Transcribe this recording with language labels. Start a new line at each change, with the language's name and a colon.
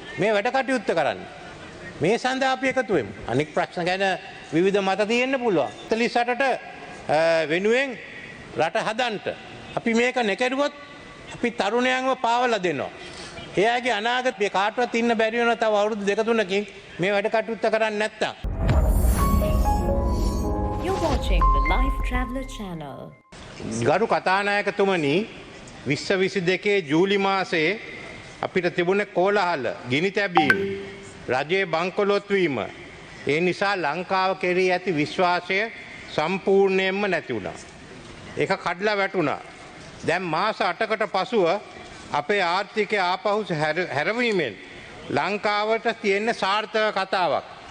Sinhala: මේ වැඩ කටයුත්ත කරන්න. මේ සඳහා අපි එකතු වෙමු. අනෙක් ප්‍රශ්න ගැන විවිධ මත තියෙන්න පුළුවන්. 48ට වෙනුවෙන් රට හදන්න. අපි මේක නැකරුවොත් අපි තරුණයන්ව පාවලා දෙනවා. එයාගේ අනාගතේ කාටවත් ඉන්න බැරි වෙනවා තව අවුරුදු 2-3කින් මේ වැඩ කටයුත්ත කරන්නේ නැත්තම්.
English: You're watching the Lifetraveler channel.
Sinhala: ගරු කතානායකතුමනි 2022 ජූලි මාසයේ අපිට තිබුණේ කෝලහල, ගිනි තැබීම, රජයේ බංකොලොත් වීම. ඒ නිසා ලංකාව කෙරෙහි ඇති විශ්වාසය සම්පූර්ණයෙන්ම නැති වුණා. ඒක කඩලා වැටුණා. දැන් මාස 8කට පසුව අපේ ආර්ථිකය ආපහු හැරවීමෙන් ලංකාවට තියෙන සාර්ථක කතාවක්.